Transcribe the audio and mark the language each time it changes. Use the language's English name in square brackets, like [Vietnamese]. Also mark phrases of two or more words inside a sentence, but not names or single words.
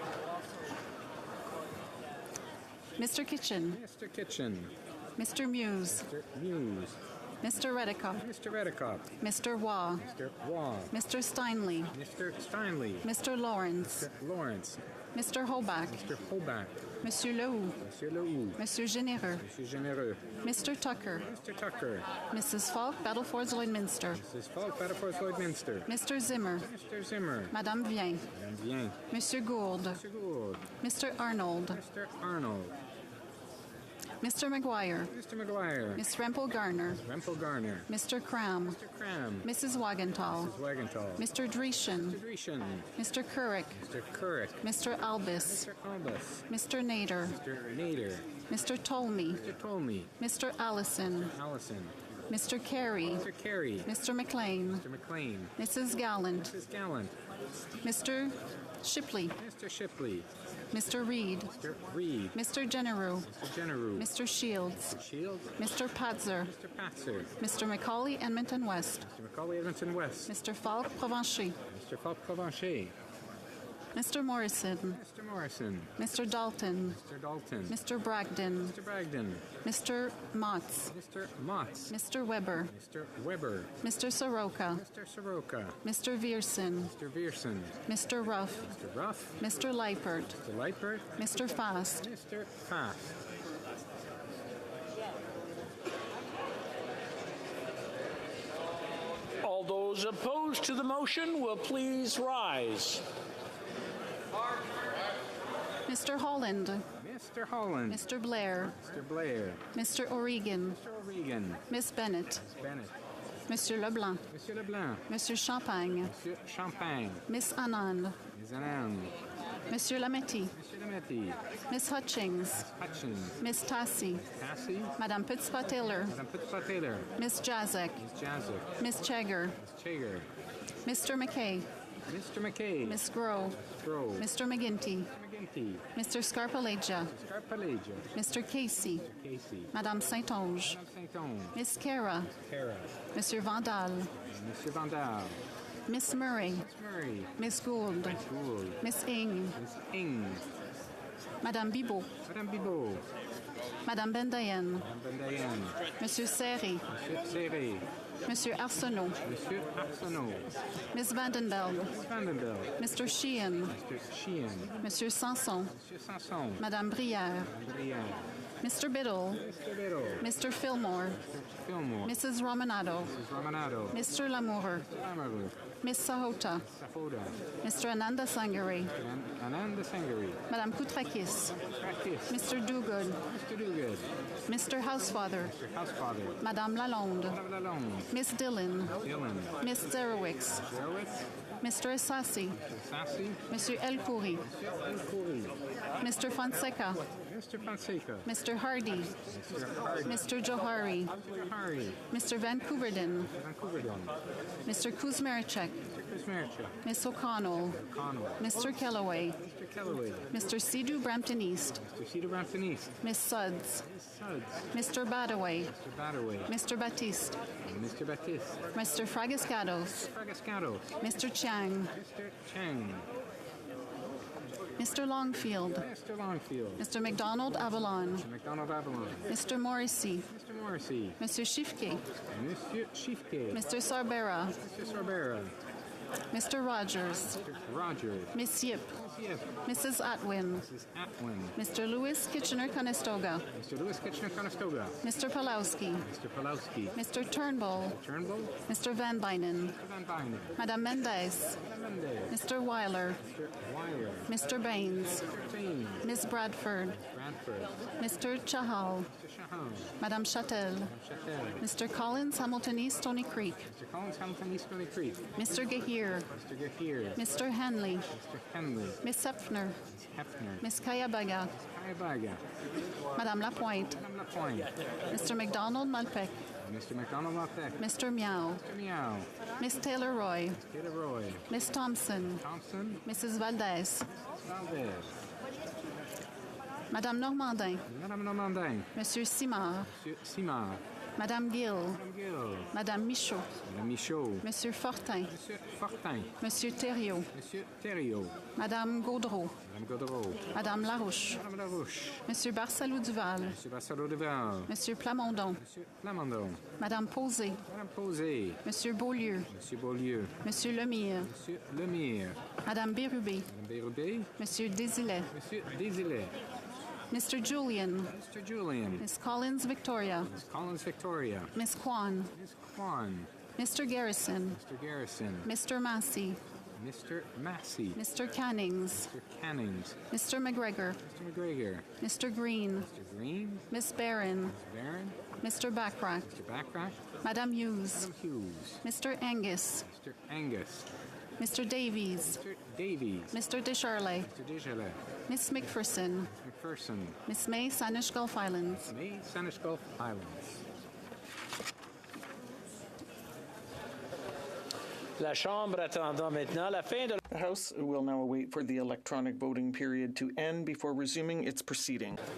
[English] Mr. Kitchen. Mr. Kitchen. Mr. Muse. Mr. Muse. Mr. Redicott. Mr. Redicott. Mr. Waugh. Mr. Waugh. Mr. Steinley. Mr. Steinley. Mr. Lawrence. Mr. Lawrence. Mr. Hoback. Mr. Hoback. Monsieur Lehoux. Monsieur Lehoux. Monsieur Généreux. Monsieur Généreux. Mr. Tucker. Mr. Tucker. Mrs. Falk, Battlefords Lloydminster. Mrs. Falk, Battlefords Lloydminster. Mr. Zimmer. Mr. Zimmer. Madame Vien. Madame Vien. Monsieur Gould. Mr. Gould. Mr. Arnold. Mr. Arnold. Mr. McGuire. Mr. McGuire. Miss Rempel Garner. Rempel Garner. Mr. Cram. Mr. Cram. Mrs. Wagenthal. Mrs. Wagenthal. Mr. Dreeshen. Mr. Dreeshen. Mr. Couric. Mr. Couric. Mr. Albus. Mr. Albus. Mr. Nader. Mr. Nader. Mr. Tolmie. Mr. Tolmie. Mr. Allison. Allison. Mr. Carey. Mr. Carey. Mr. McLean. Mr. McLean. Mrs. Gallant. Mrs. Gallant. Mr. Shipley. Mr. Shipley. Mr. Reed. Mr. Reed. Mr. Generou. Mr. Generou. Mr. Shields. Mr. Shields. Mr. Patzer. Mr. Patzer. Mr. Macaulay, Edmonton West. Mr. Macaulay, Edmonton West. Mr. Falk, Provencher. Mr. Falk, Provencher. Mr. Morrison. Mr. Morrison. Mr. Dalton. Mr. Dalton. Mr. Bragdon. Mr. Bragdon. Mr. Motts. Mr. Motts. Mr. Weber. Mr. Weber. Mr. Soroka. Mr. Soroka. Mr. Vierson. Mr. Vierson. Mr. Ruff. Mr. Ruff. Mr. Leipert. Mr. Leipert. Mr. Fast. Mr. Fast. All those opposed to the motion will please rise. Mr. Holland. Mr. Holland. Mr. Blair. Mr. Blair. Mr. O'Regan. Mr. O'Regan. Miss Bennett. Miss Bennett. Monsieur Leblanc. Monsieur Leblanc. Monsieur Champagne. Monsieur Champagne. Miss Anand. Ms. Anand. Monsieur Lametti. Monsieur Lametti. Miss Hutchings. Hutchins. Miss Tassi. Tassi. Madame Petitpas-Taylor. Madame Petitpas-Taylor. Miss Jazek. Miss Jazek. Miss Chegger. Miss Chager. Mr. McKay. Mr. McKay. Miss Groh. Grove. Mr. McGinty. McGinty. Mr. Scarpalegia. Scarpalegia. Mr. Casey. Mr. Casey. Madame Saint-Onge. Madame Saint-Onge. Miss Cara. Cara. Monsieur Vandal. Monsieur Vandal. Miss Murray. Miss Murray. Miss Gould. Miss Gould. Miss Ing. Miss Ing. Madame Bibot. Madame Bibot. Madame Bendayen. Madame Bendayen. Monsieur Serré. Monsieur Serré. Monsieur Arsenault. Monsieur Arsenault. Miss Vandenberg. Miss Vandenberg. Mr. Sheehan. Mr. Sheehan. Monsieur Sanson. Monsieur Sanson. Madame Brière. Madame Brière. Mr. Biddle. Mr. Biddle. Mr. Fillmore. Fillmore. Mrs. Romanado. Mrs. Romanado. Mr. Lamour. Lamoureux. Ms. Sahota. Sahoda. Mr. Ananda Sangari. Ananda Sangari. Madame Koutrakis. Mr. Dogood. Mr. Dogood. Mr. Housefather. Mr. Housefather. Madame Lalonde. Madame Lalonde. Miss Dillon. Dillon. Miss Zerowicz. Zerowitz. Mr. Assassi. Sassy. Monsieur El Khoury. El Khoury. Mr. Fonseca. Mr. Fonseca. Mr. Hardy. Mr. Hardy. Mr. Johari. Mr. Hardy. Mr. Vancouverden. Vancouverden. Mr. Kuzmerichek. Kuzmerichek. Miss O'Connell. O'Connell. Mr. Kellaway. Mr. Kellaway. Mr. Sidhu Brampton East. Mr. Cedar Brampton East. Miss Suds. Suds. Mr. Badaway. Mr. Badaway. Mr. Baptiste. Mr. Baptiste. Mr. Fragascados. Fragascados. Mr. Chang. Mr. Chang. Mr. Longfield. Mr. Longfield. Mr. McDonald Avalon. Mr. McDonald Avalon. Mr. Morrissey. Mr. Morrissey. Monsieur Shifke. Monsieur Shifke. Mr. Sarbera. Mr. Sarbera. Mr. Rogers. Mr. Rogers. Miss Yip. Mrs. Atwin. Mrs. Atwin. Mr. Louis Kitchener-Conestoga. Mr. Louis Kitchener-Conestoga. Mr. Pulowski. Mr. Pulowski. Mr. Turnbull. Turnbull. Mr. Van Bynen. Mr. Van Bynen. Madame Mendez. Madame Mendez. Mr. Weiler. Mr. Weiler. Mr. Baines. Mr. Baines. Miss Bradford. Bradford. Mr. Chahal. Mr. Chahal. Madame Châtel. Madame Châtel. Mr. Collins, Hamilton East, Stony Creek. Mr. Collins, Hamilton East, Stony Creek. Mr. Gahir. Mr. Gahir. Mr. Henley. Mr. Henley. Miss Hepfner. Miss Hepfner. Miss Kayabaga. Kayabaga. Madame Lapointe. Madame Lapointe. Mr. McDonald Malpec. Mr. McDonald Malpec. Mr. Meow. Mr. Meow. Miss Taylor Roy. Taylor Roy. Miss Thompson. Thompson. Mrs. Valdez. Valdez. Madame Normandin. Madame Normandin. Monsieur Simard. Monsieur Simard. Madame Gill. Madame Gill. Madame Michaud. Madame Michaud. Monsieur Fortin. Monsieur Fortin. Monsieur Thériault. Monsieur Thériault. Madame Gaudreau. Madame Gaudreau. Madame Larouche. Madame Larouche. Monsieur Barsalou Duval. Monsieur Barsalou Duval. Monsieur Plamondon. Monsieur Plamondon. Madame Posé. Madame Posé. Monsieur Beaulieu. Monsieur Beaulieu. Monsieur Lemire. Monsieur Lemire. Madame Bérubé. Madame Bérubé. Monsieur Désilet. Monsieur Désilet. Mr. Julian. Mr. Julian. Miss Collins Victoria. Miss Collins Victoria. Miss Kwan. Miss Kwan. Mr. Garrison. Mr. Garrison. Mr. Massey. Mr. Massey. Mr. Cannings. Mr. Cannings. Mr. McGregor. Mr. McGregor. Mr. Green. Mr. Green. Miss Barron. Mr. Barron. Mr. Backrack. Mr. Backrack. Madame Hughes. Madame Hughes. Mr. Angus. Mr. Angus. Mr. Davies. Mr. Davies. Mr. Descharlet. Mr. Descharlet. Miss McPherson. McPherson. Miss May, Sanish Gulf Islands. May, Sanish Gulf Islands. [French] La Chambre attendant maintenant la fin de... [English] The House will now wait for the electronic voting period to end before resuming its proceeding.